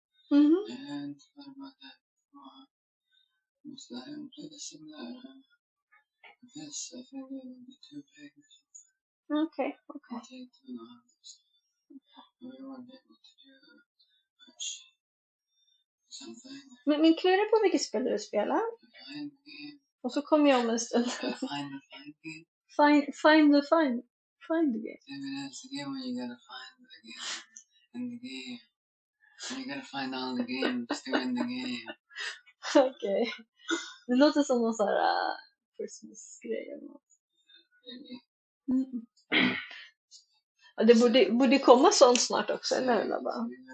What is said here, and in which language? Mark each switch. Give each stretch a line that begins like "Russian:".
English: And what about that before? Most I haven't played a similar this. I think it would be too big. Okay. Take too long. We weren't able to do much. Something.
Swedish: Men klura på vilket spel du spelar.
English: Find the game.
Swedish: Och så kommer jag om en stund.
English: Find the game. Find the game. Maybe that's the game where you gotta find the game in the game. And you gotta find all the games to win the game.
Swedish: Okej. Det låter som någon sån här Christmas-grej eller något. Det borde komma sånt snart också, eller hur bara?